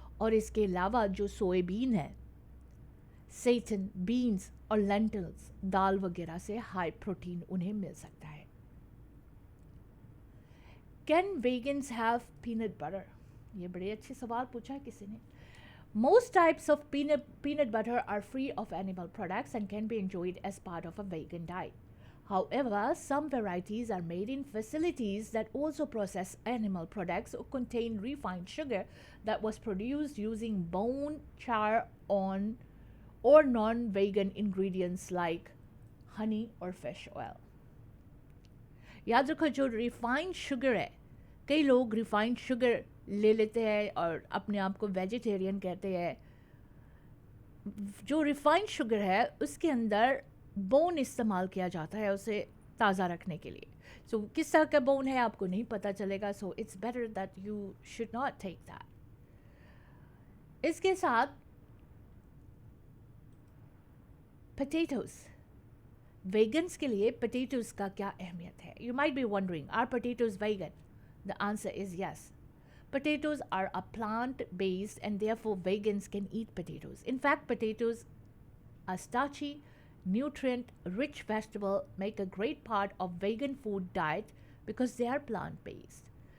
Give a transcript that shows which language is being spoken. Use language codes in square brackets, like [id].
[hi] और इसके अलावा जो सोयाबीन है, सेटन, बीन्स और लेंटिल्स, दाल वगैरह से हाई प्रोटीन उन्हें मिल सकता है। [en] Can vegans have peanut butter? [hi] ये बड़े अच्छे सवाल पूछा है किसी ने। [en] Most types of peanut butter are free of animal products and can be enjoyed as part of a vegan diet. However, some varieties are made in facilities that also process animal products or contain refined sugar that was produced using bone, char, or non-vegan ingredients like honey or fish oil. [hi] याद रखो, जो refined sugar है, कई लोग refined sugar ले लेते हैं और अपने आप को वेजिटेरियन कहते हैं। जो रिफाइंड शुगर है उसके अंदर बोन इस्तेमाल किया जाता है उसे ताज़ा रखने के लिए। [en] so [hi] किस तरह का बोन है आपको नहीं पता चलेगा, [en] So it's better that you should not take that. [hi] इसके साथ पोटैटोज़, वेगन्स के लिए पोटैटोज़ का क्या अहमियत है? [en] You might be wondering, are potatoes vegan? The answer is yes. Potatoes are a plant-based and therefore vegans can eat potatoes. In fact, potatoes, a starchy, nutrient-rich vegetable, make a great part of vegan food diet because they are plant-based.